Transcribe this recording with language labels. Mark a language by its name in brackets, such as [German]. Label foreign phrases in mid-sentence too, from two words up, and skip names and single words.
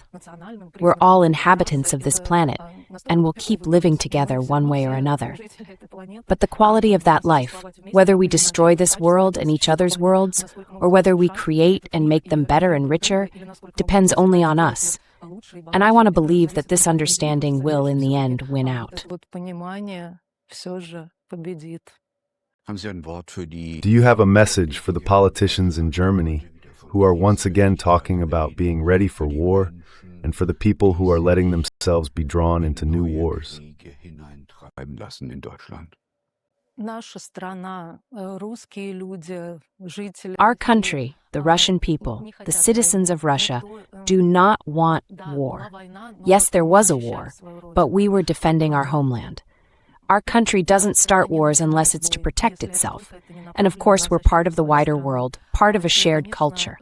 [English] We're all inhabitants of this planet, and will keep living together one way or another. But the quality of that life, whether we destroy this world and each other's worlds, or whether we create and make them better and richer, depends only on us. And I want to believe that this understanding will, in the end, win out. [Russian] Вот понимание все же победит. [German] Haben Sie ein Wort für die [English] Do you have a message for the politicians in Germany who are once again talking about being ready for war, and for the people who are letting themselves be drawn into new wars? [German] Kriege hineintreiben lassen in Deutschland? [Russian] Наша страна, русские люди, жители... [English] Our country, the Russian people, the citizens of Russia, do not want war. Yes, there was a war, but we were defending our homeland. Our country doesn't start wars unless it's to protect itself. And of course, we're part of the wider world, part of a shared culture.